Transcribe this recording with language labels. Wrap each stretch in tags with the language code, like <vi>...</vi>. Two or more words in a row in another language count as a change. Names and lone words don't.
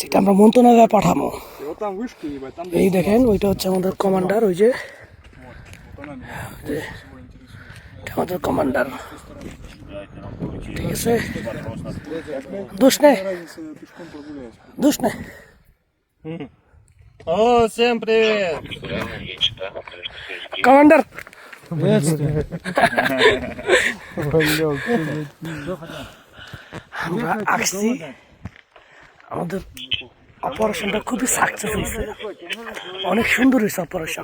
<bn>এটা আমরা মন্ত্রণালয়ে পাঠাবো। এই দেখেন, ওইটা হচ্ছে আমাদের কমান্ডার, ওই যে আমাদের কমান্ডার। ঠিক আছে, দোষ নেই, দোষ নেই।</bn> <ru>О, всем привет!</ru> <bn>কমান্ডার, আমরা আসছি। আমাদের অপারেশনটা খুবই সাকসেস হয়েছে, অনেক সুন্দর হয়েছে অপারেশন।</bn>